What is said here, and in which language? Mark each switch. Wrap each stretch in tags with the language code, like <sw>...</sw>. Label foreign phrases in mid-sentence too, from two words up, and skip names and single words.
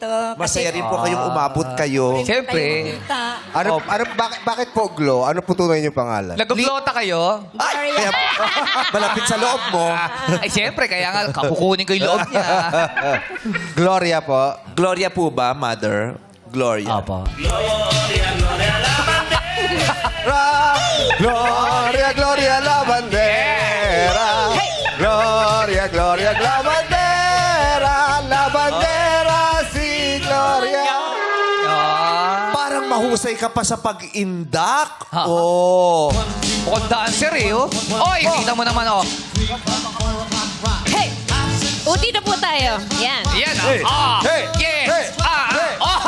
<tl>Masaya rin po kayong umabot kayo. Siyempre. Bakit po Glo? Ano po tunay niyong pangalan? Nagglota kayo? Ay, kaya, malapit sa loob mo. Ay, siyempre. Kaya nga, kukunin ko yung loob niya. Gloria po. Gloria po ba, Mother? Gloria. Apa.</tl> <es>Gloria, Gloria la bandera. Gloria, Gloria la bandera. La bandera si Gloria.</es> <tl>Parang mahusay ka pa sa pag-indak. Ha. Oh. Mukhang dancer eh, oh. Oy, kita mo naman, oh. Hey! Uti na po tayo. Yan. Yan, Hey! ah. Hey! Yes. Hey! Ay,</tl>